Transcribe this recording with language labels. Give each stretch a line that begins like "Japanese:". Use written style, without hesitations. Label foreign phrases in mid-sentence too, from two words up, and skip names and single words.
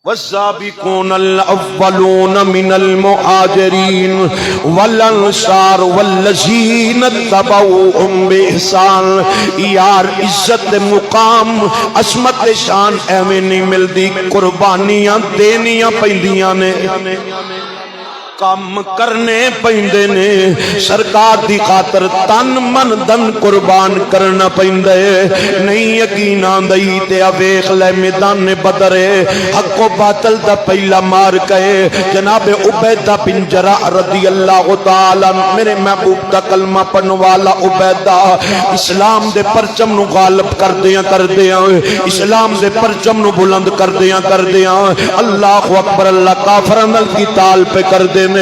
Arabic: والسابقون الأولون من المهاجرين والأنصار والذين اتبعوهم بإحسان.
Punjabi: یار عزت مقام عظمت شان ایویں نہیں ملدی، قربانیاں دینیاں پیندیاں نے، کام کرنے پیندے نے، سرکار دی خاطر تن من دن قربان کرنا پیندے. نہیں یقین آندئی تے ویکھ لے میدان بدر حق و باطل دا پہلا مار کئے جناب عبیدہ بن جراح
Arabic: رضی اللہ تعالی
Punjabi: میرے محبوب دا کلمہ پڑھن والا عبیدہ اسلام دے پرچم نو غالب کردیاں اسلام دے پرچم نو بلند کردیاں
Arabic: اللہ اکبر
Punjabi: اللہ کافراں نال قتال پہ کردے نے.